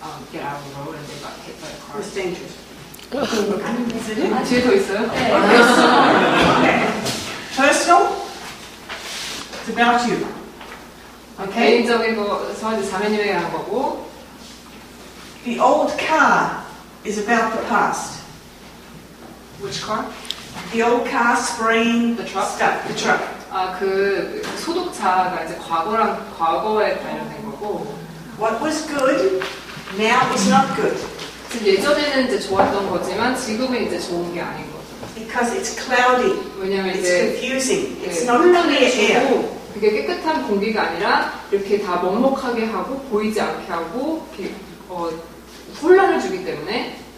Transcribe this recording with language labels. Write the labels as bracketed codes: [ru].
[en] get out of the road and they got hit by the car. It's dangerous. Is it? [ko] 뒤에 더 있어요? 네. [en] Okay. Personal. It's about you. [ko] 개인적인 거서 이제 자매님에게 하는 거고. [en] The old car is about the past. Which car? The old car spraying The truck? stuff. The truck. [ko] 그 소독차가 이제 과거에 관련된 거고. [en] What was good now is not good. [ko] 예전에는 이제 좋았던 거지만 지금은 이제 좋은 게 아닌 거죠. [en] Because it's cloudy. [ko] 왜냐면 [en] It's [ko] 이제 [en] confusing. It's not clear air. [ko] 혼란해지고 그게 깨끗한 공기가 아니라 이렇게 다 먹먹하게 하고 보이지 않게 하고 이렇게, 혼란을 주기 때문에.